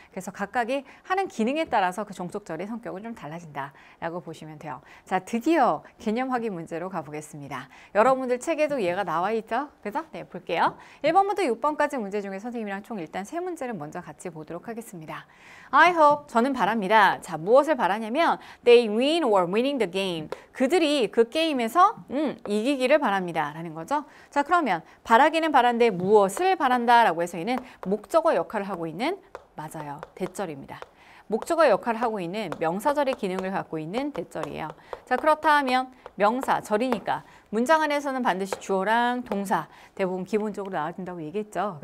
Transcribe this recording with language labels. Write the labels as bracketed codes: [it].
[ko] 그래서 각각이 하는 기능에 따라서 그 종속절의 성격은 좀 달라진다라고 보시면 돼요. 자, 드디어 개념 확인 문제로 가보겠습니다. 여러분들 책에도 얘가 나와 있죠? 그래서 네, 볼게요. 1번부터 6번까지 문제 중에 선생님이랑 총 일단 3문제를 먼저 같이 보도록 하겠습니다. [en] I hope, [ko] 저는 바랍니다. [en] 자, [ko] 무엇을 바라냐면 [en] they win or winning the game. [ko] 그들이 그 게임에서 이기기를 바랍니다. 라는 거죠. 자, 그러면 바라기는 바란데 무엇을 바란다 라고 해서 얘는 목적어 역할을 하고 있는 맞아요. 대절입니다. 목적어 역할을 하고 있는 명사절의 기능을 갖고 있는 대절이에요. 자, 그렇다면 명사, 절이니까 문장 안에서는 반드시 주어랑 동사 대부분 기본적으로 나와야 된다고 얘기했죠.